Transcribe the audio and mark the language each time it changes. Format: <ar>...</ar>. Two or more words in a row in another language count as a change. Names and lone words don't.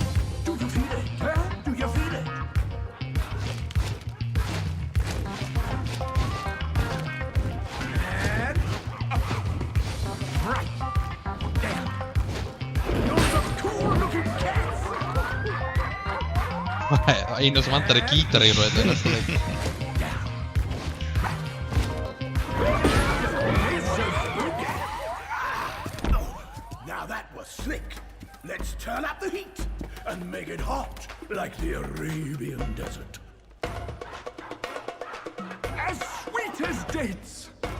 <en>Do you feel it? Huh? Do you feel it? And up. Right. Down. You're some cool looking cats!</en> <is>Einu sem vantar gítar í þetta næsta leik.</is> <en>Now that was slick. Let's turn up the heat and make it hot like the Arabian desert. As sweet as dates.</en>